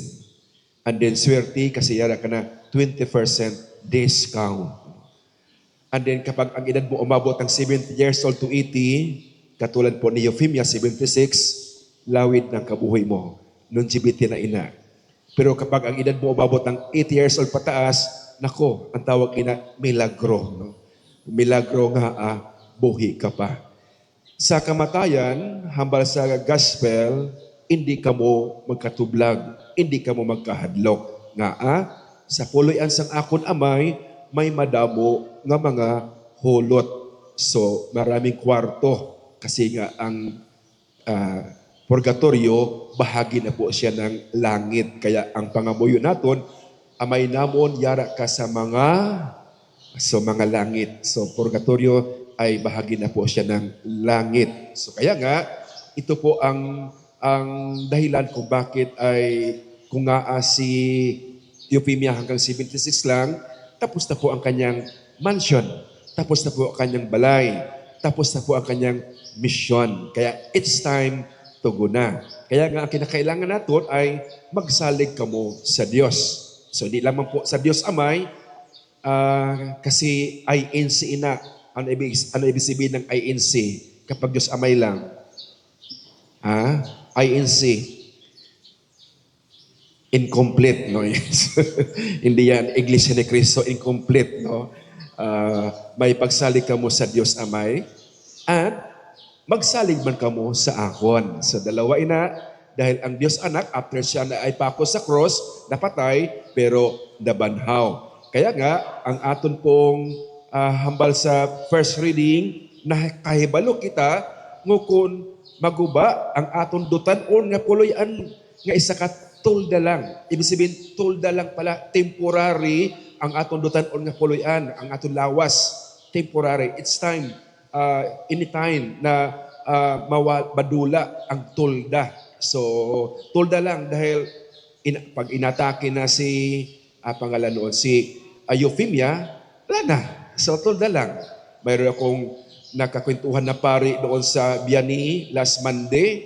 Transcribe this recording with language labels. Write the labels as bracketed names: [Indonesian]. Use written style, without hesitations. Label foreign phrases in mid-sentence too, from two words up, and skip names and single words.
[English] And then [Filipino] swerte kasi yara ka na 20% discount. And then kapag ang edad mo umabot ng 70 [English] years old [Filipino] to 80, katulad po ni Eupemia 76, lawid ng kabuhay mo. Longevity na ina. Pero kapag ang edad mo umabot ng 80 [English] years old [Filipino] pataas, nako, ang tawag ina milagro. No? [Hiligaynon] Milagro nga buhi ka pa. Sa kamatayan, hambal sa gospel, hindi ka mo magkatublag, hindi ka mo magkahadlok. Nga sa puloy-an sang akon amay, may madamo nga mga hulot. So, [Filipino] maraming kwarto. Kasi nga ang purgatorio, bahagi na po siya ng langit. [Hiligaynon] Kaya ang pangamuyo naton, amay namon yara ka sa mga langit. [Filipino] So, purgatorio ay bahagi na po siya ng langit. So kaya nga, ito po ang ang dahilan kung bakit ay kung nga si Euphemia hanggang 76 lang, tapos na po ang kanyang mansion, tapos na po ang kanyang balay, tapos na po ang kanyang mission. Kaya [English] it's time to go [Filipino] na. Kaya nga ang kinakailangan natin ay [Hiligaynon] magsalig kamo sa Diyos. [Filipino] So hindi lamang po sa Diyos Amay, kasi INC ina. Ano ibig sabihin ng INC? Kapag Diyos Amay lang. [English] INC. Incomplete, no? Yes. [Filipino] Hindi yan, Iglesia ni Cristo, incomplete, no? [Hiligaynon] May pagsalig ka mo sa Diyos Amay at magsalig man ka mo sa akon. [Filipino] So dalawa ina, dahil ang Diyos Anak, after siya na ay pako sa cross, [Hiligaynon] napatay, pero nabanhaw. Kaya nga, ang aton pong hambal sa [English] first reading, [Hiligaynon] na kahibalo kita, ngukon maguba ang aton dutan-on nga puloy-an nga isa ka tulda lang. Ibig sabihin, tulda lang pala, temporary ang aton dutan-on nga puloy-an, ang aton lawas, temporary. [English] It's time, anytime [Hiligaynon] na madula ang tulda. [Filipino] So, tulda lang dahil pag inatake na si pangalan noon, si Euphemia, wala na. So, tulda lang. Mayroon akong nakakwentuhan na pari doon sa Biani last Monday.